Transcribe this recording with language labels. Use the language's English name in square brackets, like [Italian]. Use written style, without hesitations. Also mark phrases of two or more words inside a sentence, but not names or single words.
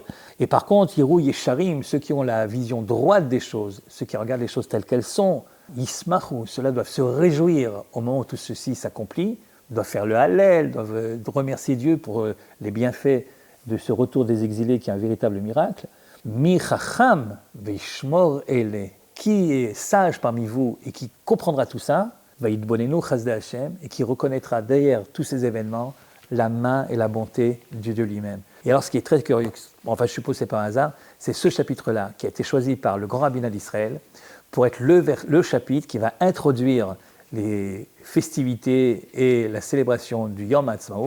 [French] Et par contre, [Hebrew] יראו ישרים, [French] ceux qui ont la vision droite des choses, ceux qui regardent les choses telles qu'elles sont, Yismachu, ceux-là doivent se réjouir au moment où tout ceci s'accomplit, doivent faire le Hallel, doivent remercier Dieu pour les bienfaits de ce retour des exilés qui est un véritable miracle. [Hebrew] מי חכם וישמר אלה, [French] qui est sage parmi vous et qui comprendra tout ça, [Hebrew] ויתבוננו חסדי השם, [French] et qui reconnaîtra derrière tous ces événements la main et la bonté de Dieu lui-même. Et alors ce qui est très curieux, enfin je suppose que c'est pas un hasard, c'est ce chapitre-là qui a été choisi par le grand rabbinat d'Israël pour être le chapitre qui va introduire les festivités et la célébration du Yom HaAtzmaut.